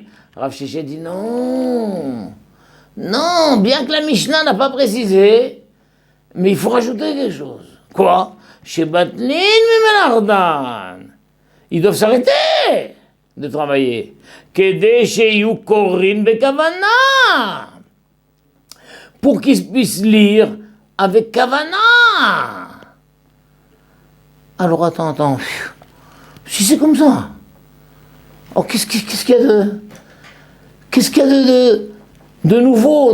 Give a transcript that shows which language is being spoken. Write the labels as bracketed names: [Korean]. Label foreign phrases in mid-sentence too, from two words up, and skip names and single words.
[French] Rav Sheshet dit non. Non, bien que la Mishnah n'a pas précisé, mais il faut rajouter quelque chose. Quoi? Chez [Hebrew] בטלין ממלאכתן. [French] Ils doivent s'arrêter de travailler. [Hebrew] כדי שיהו קורין בכוונה. [French] Pour qu'ils puissent lire avec kavana. Alors attends. Si c'est comme ça, oh, qu'est-ce qu'il y a de nouveau?